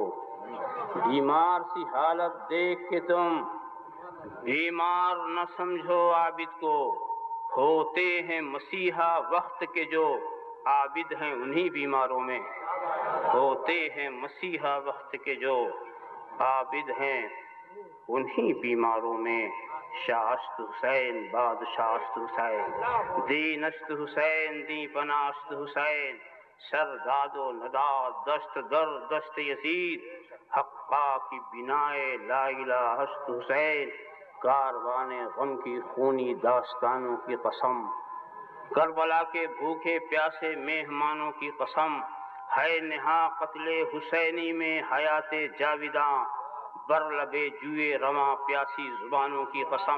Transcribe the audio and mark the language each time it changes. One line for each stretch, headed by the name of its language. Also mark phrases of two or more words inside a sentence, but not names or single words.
Urdu: بیمار سی حالت دیکھ کے تم بیمار نہ سمجھو عابد کو. ہوتے ہیں مسیحا وقت کے جو عابد ہیں انہی بیماروں میں. ہوتے ہیں مسیحا وقت کے جو عابد ہیں انہی بیماروں میں.
Persian: شاہست حسین بادشاہست حسین، دینست حسین دی پناست حسین. سر داد و نداد دست در دست یزید، حقا کی بنائے لا الہ است حسین.
Urdu: کاروان غم کی خونی داستانوں کی قسم، کربلا کے بھوکے پیاسے مہمانوں کی قسم. ہے نہا قتل حسینی میں حیات جاویداں،
Persian: بر لبے جوئے رواں
Urdu: پیاسی زبانوں کی قسم.